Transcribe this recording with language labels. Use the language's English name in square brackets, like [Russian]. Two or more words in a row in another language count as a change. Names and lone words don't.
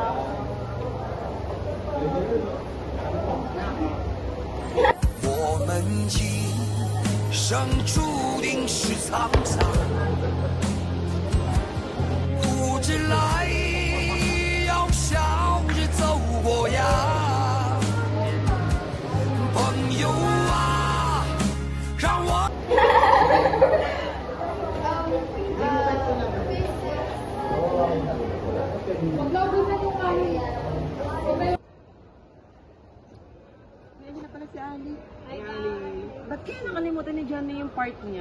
[Chinese] 我们今生注定是沧桑，不知来要笑着走过呀，朋友啊，让我。 [Filipino] Huwag na ubusan yung kanin. Ngayon na pala si Ali. Hi, Ali. Ba't kaya nakalimutan ni Johnny yung part niya?